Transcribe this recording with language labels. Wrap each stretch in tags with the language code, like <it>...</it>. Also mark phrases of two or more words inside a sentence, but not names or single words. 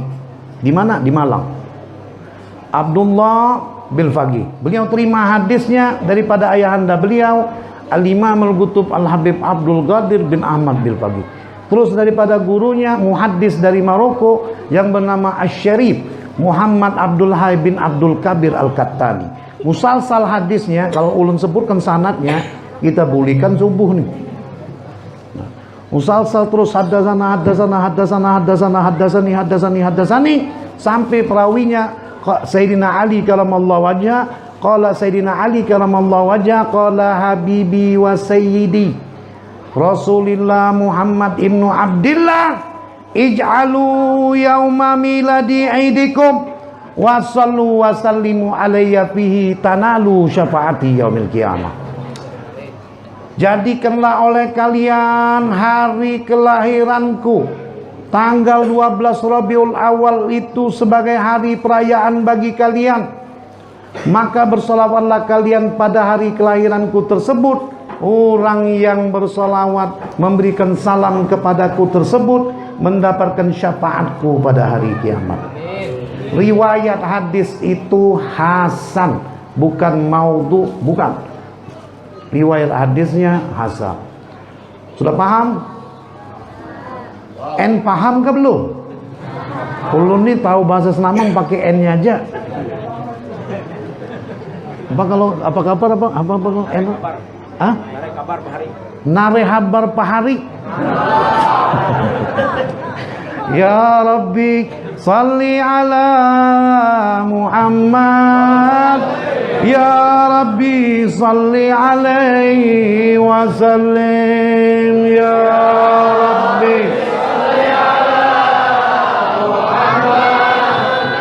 <id>Di mana? Di Malang. Abdullah bin Faqih. Beliau terima hadisnya daripada ayahanda beliau, Al-Imam Al-Qutub Al-Habib Abdul Qadir bin Ahmad bin Faqih. Terus daripada gurunya muhaddis dari Maroko yang bernama Asy-Syarif Muhammad Abdul Hayy bin Abdul Kabir Al-Kattani.</id> <bjn>Musalsal hadisnya, kalau ulun sebutkan sanadnya, kita bulikan subuh nih.</bjn> <id>Musalsal terus haddasana sampai perawinya Sayyidina Ali</id> <ar>كرم الله وجهه. قال سيدنا علي كرم الله وجهه، قال حبيبي وسيدي رسول الله محمد ابن عبد الله، اجعلوا يوم ميلادي عيدكم وصلوا وسلموا علي فيه تنالوا شفاعتي يوم القيامة.</ar> <id>Jadikanlah oleh kalian hari kelahiranku tanggal 12 Rabiul Awal itu sebagai hari perayaan bagi kalian. Maka bersolawatlah kalian pada hari kelahiranku tersebut. Orang yang bersolawat memberikan salam kepadaku tersebut mendapatkan syafaatku pada hari kiamat. Riwayat hadis itu hasan, bukan maudhu, bukan. Riwayat hadisnya hasan. Sudah paham? En paham ke belum?</id> <bjn>Ulun nih tahu bahasa Senamang pakai N-nya aja.</bjn> <id>Apa kabar en? Ah? Nare habar pahari.</id> <ar>يا رب صل على محمد. يا رب صل عليه وسلم. يا رب صل على محمد.</ar>